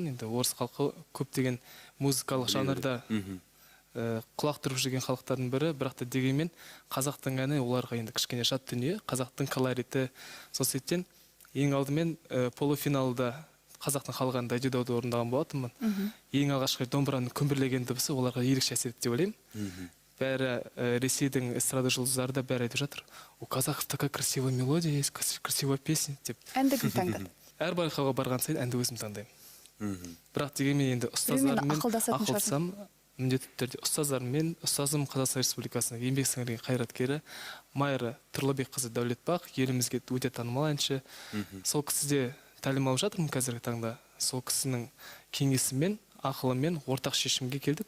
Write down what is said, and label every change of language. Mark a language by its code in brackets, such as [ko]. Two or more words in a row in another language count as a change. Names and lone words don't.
[kk] Енді орыс халқы көптеген музыкалық жанрда құлақ түріп жүрген халықтардың бірі, бірақ та дегенмен қазақтың әні оларға енді кішкене жат дүние, қазақтың колориті. Сол себептен ең алдымен полуфиналда қазақтың халық әнін Дайдидауды орындаған болатынмын. Ең алғашқы домбыраның күмбірлеген дыбысы оларға ерекше әсер етті деп ойлаймын. Бәрі Ресейдің эстрада жұлдыздары да бәрі айтып жатыр. [ru] У казахов такая красивая мелодия есть, красивая песня деп. [kk] Әнді кім таңдады? Әр байқауға барған сайын әнді өзім таңдаймын. Бірақ дегенмен енді ұстаздармен ақылдасам, міндетті түрде ұстаздармен, ұстазым Қазақстан Республикасының еңбек сіңірген қайраткері Майра Тұрлыбекқызы Дәулетбақ, елімізге өте танымал әнші. Сол кісіде тәлім алып жатырмын қазіргі таңда. Сол кісінің кеңесімен, ақылымен ортақ шешімге келдік.